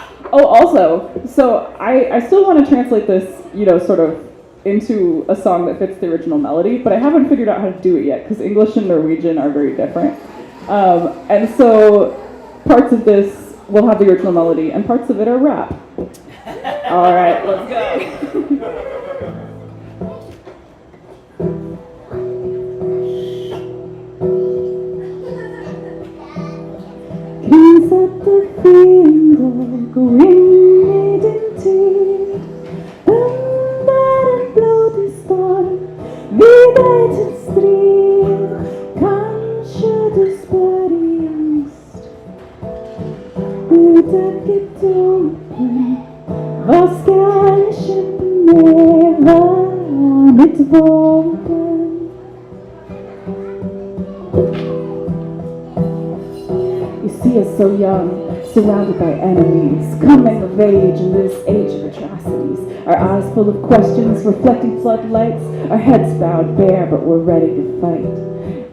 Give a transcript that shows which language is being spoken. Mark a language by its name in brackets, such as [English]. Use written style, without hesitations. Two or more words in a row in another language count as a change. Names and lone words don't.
[English] Oh, also, so I still want to translate this, you know, sort of into a song that fits the original melody, but I haven't figured out how to do it yet, because English and Norwegian are very different. And so parts of this will have the original melody, and parts of it are rap. All right, let's go. [Norwegian] Satte fiender gå inn I din tid. Under en blodig storm, vi deg til strid. Kanskje du spør I angst. Udekket åpen, hva skal jeg kjempe med? Hva mitt våpen? [English] You see us so young, surrounded by enemies, coming of age in this age of atrocities. Our eyes full of questions, reflecting floodlights, our heads bowed bare, but we're ready to fight.